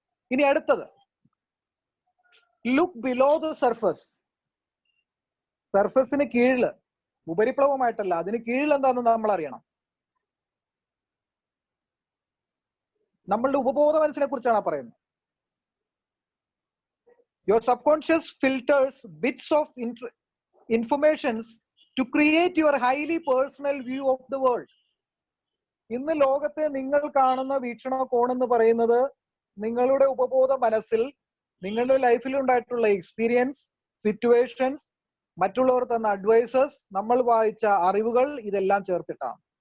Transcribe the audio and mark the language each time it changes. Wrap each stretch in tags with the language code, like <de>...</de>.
<ml>ഇനി അടുത്തത്</ml> <en>Look below the surface.</en> <ml>സർഫസിന് കീഴില്, ഉപരിപ്ലവമായിട്ടല്ല, അതിന് കീഴിൽ എന്താണെന്ന് നമ്മൾ അറിയണം. നമ്മളുടെ ഉപബോധ മനസ്സിനെ കുറിച്ചാണ് പറയുന്നത്.</ml> <en>Your subconscious filters bits of informations to create your highly personal view of the world.</en> <ml>ഇന്ന് ലോകത്തെ നിങ്ങൾ കാണുന്ന വീക്ഷണകോൺ എന്ന് പറയുന്നത് നിങ്ങളുടെ ഉപബോധ മനസ്സിൽ നിങ്ങളുടെ ലൈഫിൽ ഉണ്ടായിട്ടുള്ള എക്സ്പീരിയൻസ്, സിറ്റുവേഷൻസ്, മറ്റുള്ളവർ തന്ന അഡ്വൈസസ്, നമ്മൾ വായിച്ച അറിവുകൾ, ഇതെല്ലാം ചേർത്തിട്ടാണ്.</ml>